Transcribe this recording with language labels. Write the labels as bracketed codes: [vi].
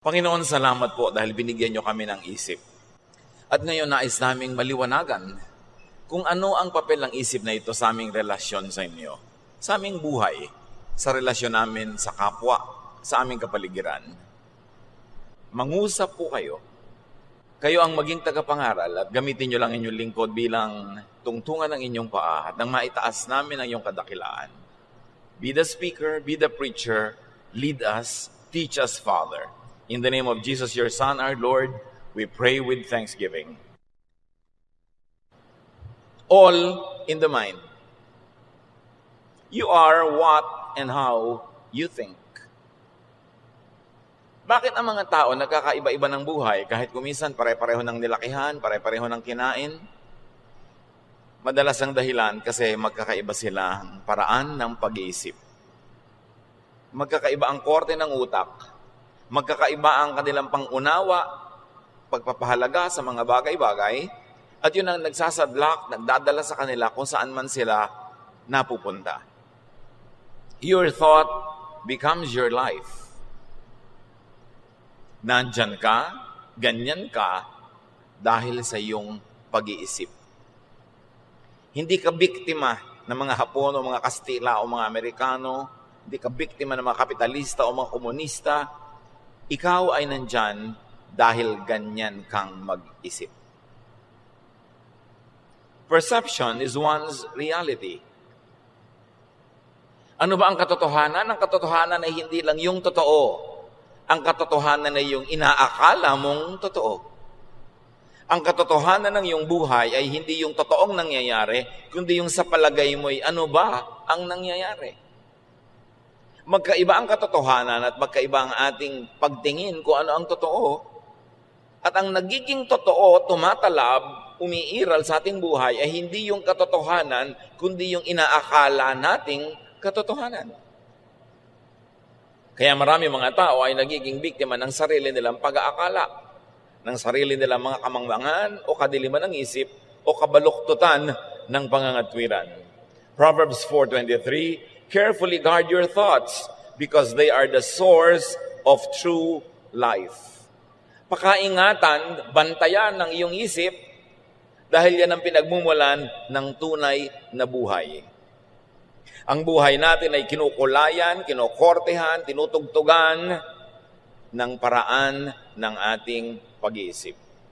[tl] Panginoon, salamat po dahil binigyan niyo kami ng isip. At ngayon nais naming maliwanagan kung ano ang papel ng isip na ito sa aming relasyon sa inyo, sa aming buhay, sa relasyon namin sa kapwa, sa aming kapaligiran. Mangusap po kayo. Kayo ang maging tagapangaral at gamitin niyo lang inyong lingkod bilang tungtungan ng inyong paa at nang maitaas namin ang iyong kadakilaan. [en] Be the speaker, be the preacher, lead us, teach us, Father. In the name of Jesus, your Son, our Lord, we pray with thanksgiving. All in the mind. You are what and how you think. [tl] Bakit ang mga tao nagkakaiba-iba ng buhay kahit kuminsan pare-pareho ng nilakihan, pare-pareho ng kinain? Madalas ang dahilan kasi magkakaiba sila ang paraan ng pag-iisip. Magkakaiba ang korte ng utak. Magkakaiba ang kanilang pangunawa, pagpapahalaga sa mga bagay-bagay, at yun ang nagsasadlak, nagdadala sa kanila kung saan man sila napupunta. [en] Your thought becomes your life. [tl] Nandyan ka, ganyan ka, dahil sa iyong pag-iisip. Hindi ka biktima ng mga Hapon o mga Kastila o mga Amerikano, hindi ka biktima ng mga kapitalista o mga komunista. Ikaw ay nandyan dahil ganyan kang mag-isip. [en] Perception is one's reality. [tl] Ano ba ang katotohanan? Ang katotohanan ay hindi lang yung totoo. Ang katotohanan ay yung inaakala mong totoo. Ang katotohanan ng iyong buhay ay hindi yung totoong nangyayari, kundi yung sa palagay mo'y ano ba ang nangyayari. Magkaiba ang katotohanan at magkaiba ang ating pagtingin kung ano ang totoo. At ang nagiging totoo, tumatalab, umiiral sa ating buhay ay hindi yung katotohanan, kundi yung inaakala nating katotohanan. Kaya marami mga tao ay nagiging biktima ng sarili nilang pag-aakala, ng sarili nilang mga kamangmangan o kadiliman ng isip o kabaluktutan ng pangangatwiran. [en] Proverbs 4:23, carefully guard your thoughts because they are the source of true life. [tl] Pakaingatan, bantayan ng iyong isip dahil yan ang pinagmumulan ng tunay na buhay. Ang buhay natin ay kinukulayan, kinokortehan, tinutugtugan ng paraan ng ating pag-iisip.